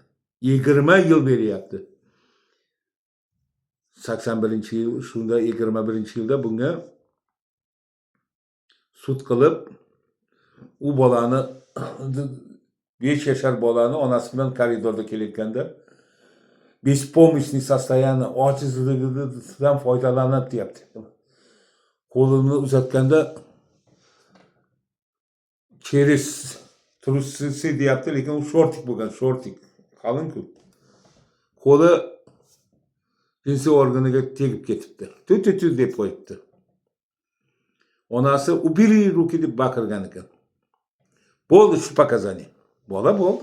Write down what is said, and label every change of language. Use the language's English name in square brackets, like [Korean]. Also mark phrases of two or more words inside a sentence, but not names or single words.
[Uzbek] 20 yil beryapti. 81-yil, shunda 21-yilda bunga sud qilib, u bolani 5 yashar bolani onasi bilan koridorda kelayotganda [Russian] беспомощный состояние, [Uzbek] ojizligidan foydalanib deyapti. Qo'lini uzatganda [Russian] через трусisi [Uzbek] deyapti, lekin u shortik bo'lgan, shortik. Qalin-ku. Qo'li jinsiy organiga tegib ketibdi. Tut deb qo'yibdi. Onasi [Russian] убили руки [Uzbek] deb baqirgan ekan. Bo'ldi shu показание. Bola bo'ldi.